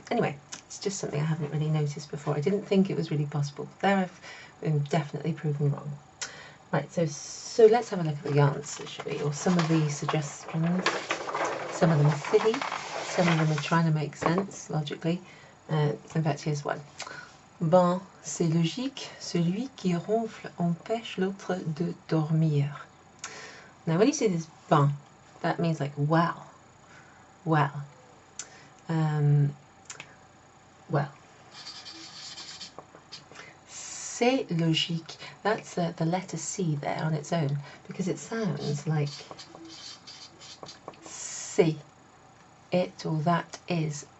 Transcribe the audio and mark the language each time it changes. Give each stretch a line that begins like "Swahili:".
English: Anyway, it's just something I haven't really noticed before. I didn't think it was really possible. There I've been definitely proven wrong. Right, so let's have a look at the answers, shall we? Or some of the suggestions. Some of them are silly, some of them are trying to make sense logically. In fact, here's one.
French: Ben, c'est logique, celui qui ronfle empêche l'autre de dormir.
English: Now when you see this ben, that means like wow, wow, well.
French: C'est logique,
English: that's the letter C there on its own, because it sounds like c'est, it or that is.